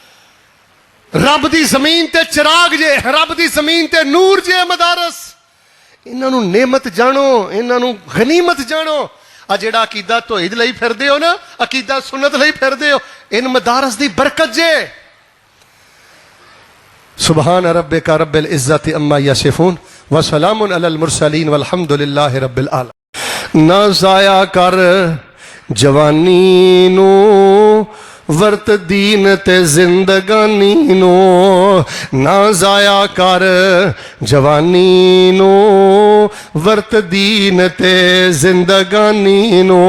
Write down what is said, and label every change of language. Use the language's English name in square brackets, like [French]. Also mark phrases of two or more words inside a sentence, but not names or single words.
[Punjabi] ਰੱਬ ਦੀ ਜ਼ਮੀਨ ਤੇ ਚਿਰਾਗ਼ ਜੇ, ਰੱਬ ਦੀ ਜ਼ਮੀਨ ਤੇ ਨੂਰ ਜੇ ਮਦਾਰਸ, ਇਹਨਾਂ ਨੂੰ ਨੇਮਤ ਜਾਣੋ, ਇਹਨਾਂ ਨੂੰ ਗ਼ਨੀਮਤ ਜਾਣੋ। ਆ ਜਿਹੜਾ ਅਕੀਦਾ ਤੌਹੀਦ ਲਈ ਫਿਰਦੇ ਹੋ ਨਾ, ਅਕੀਦਾ ਸੁੰਨਤ ਲਈ ਫਿਰਦੇ ਹੋ, ਇਨ ਮਦਾਰਸ ਦੀ ਬਰਕਤ ਜੇ। [Arabic] سبحان ربك رب العزة عما يصفون وسلام على المرسلين والحمد لله رب العالمين. [Punjabi] ਨਾ ਜ਼ਾਇਆ ਕਰ ਜਵਾਨੀ ਨੂੰ, ਵਰਤ ਦੀਨ ਤੇ ਜ਼ਿੰਦਗਾਨੀ ਨੂੰ। ਨਾ ਜ਼ਾਇਆ ਕਰ ਜਵਾਨੀ ਨੂੰ, ਵਰਤ ਦੀਨ ਤੇ ਜ਼ਿੰਦਗਾਨੀ ਨੂੰ।